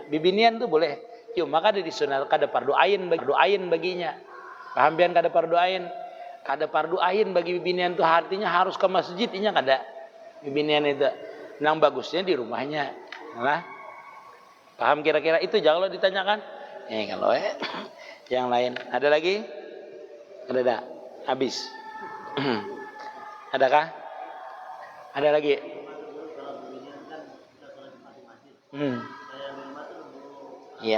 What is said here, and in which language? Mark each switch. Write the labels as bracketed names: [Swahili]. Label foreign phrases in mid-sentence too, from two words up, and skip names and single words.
[Banjar] Bibinian tuh boleh. Cuma kada disunat, kada fardu ain baginya. Paham pian kada fardu ain? Kada fardu ain bagi bibinian tuh artinya harus ke masjid, inya kada. Bibinian itu nang bagusnya di rumahnya. Nah, paham kira-kira itu jangan lo ditanyakan. [Indonesian] Kalau yang lain ada lagi? Ada? Habis. Adakah? Ada lagi? Iya.